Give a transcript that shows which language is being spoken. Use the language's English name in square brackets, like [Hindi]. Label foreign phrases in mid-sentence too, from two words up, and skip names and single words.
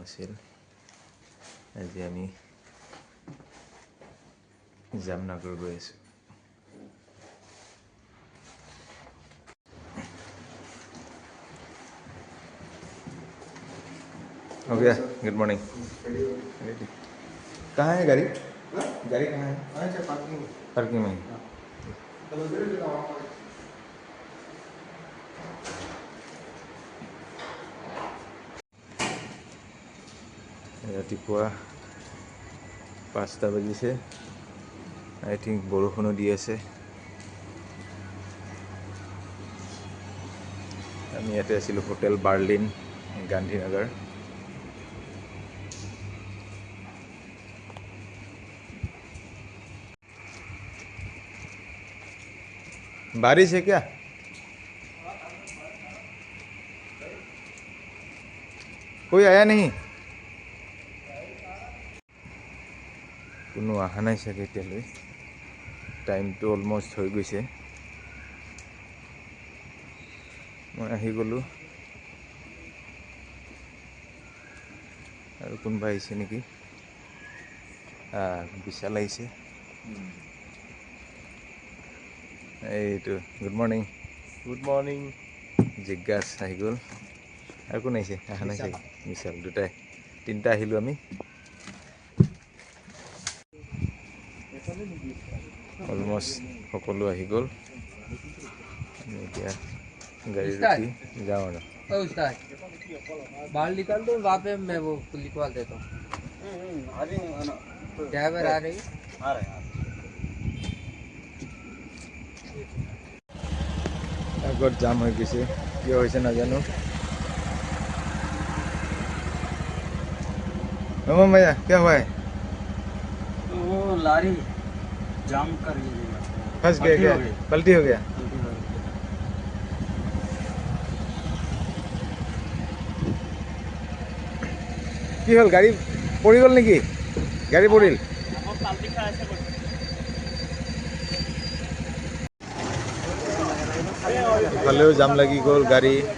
[English] As we Jamnagar goes. Okay. Good morning. [Hindi] कहाँ है गाड़ी? गाड़ी कहाँ है? पार्किंग में. [Assamese] ৰাতিপুৱা 5টা বাজিছে. [English] I think [Assamese] বৰষুণো দি আছে. আমি ইয়াতে আছিলোঁ হোটেল বাৰ্লিন গান্ধীনগৰ. [Hindi] बारिश है क्या? कोई आया नहीं? [Assamese] কোনো অহা নাই চাগে এতিয়ালৈ. টাইমটো অলমষ্ট হৈ গৈছে. মই আহি গ'লোঁ. আৰু কোনোবা আহিছে নেকি? বিশাল আহিছে. এইটো [English] good morning. good morning. [Assamese] জিজ্ঞাস আহি গ'ল. আৰু কোন আহিছে? অহা নাই চাগে. বিশাল দুটাই 3টা আহিলোঁ আমি. অলমষ্ট সকলো আহি গ'ল. [Hindi] এতিয়া गाड़ी रुकी जाओ ना. बाल निकाल दो वहाँ पे मैं वो लिखवा देता हूँ. ड्राइवर आ रही [Assamese] আগত জাম হৈ গৈছে. কিয় হৈছে নাজানো. [Hindi] भैया क्या हुआ है? वो लारी जाम कर लीजिएगा. फंस गया क्या? पलटी हो गया. [Assamese] কি হ'ল গাড়ী পৰি গ'ল নেকি? গাড়ী পৰিল. ইফালেও জাম লাগি গ'ল গাড়ী.